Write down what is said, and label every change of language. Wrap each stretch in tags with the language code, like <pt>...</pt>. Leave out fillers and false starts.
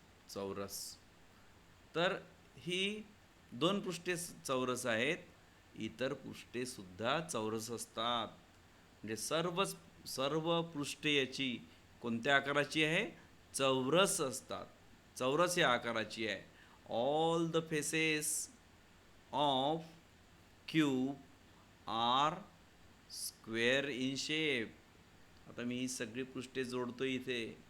<mr>चौरस. तर ही 2 पृष्ठे चौरस आहेत. इतर पृष्ठे सुद्धा चौरस असतात. म्हणजे सर्व पृष्ठे याची कोणत्या आकाराची आहे? चौरस असतात. चौरस या आकाराची आहे.</mr> <en>All the faces of cube are square in shape.</en> <mr>आता मी ही सगळी पृष्ठे जोडतो इथे.</mr>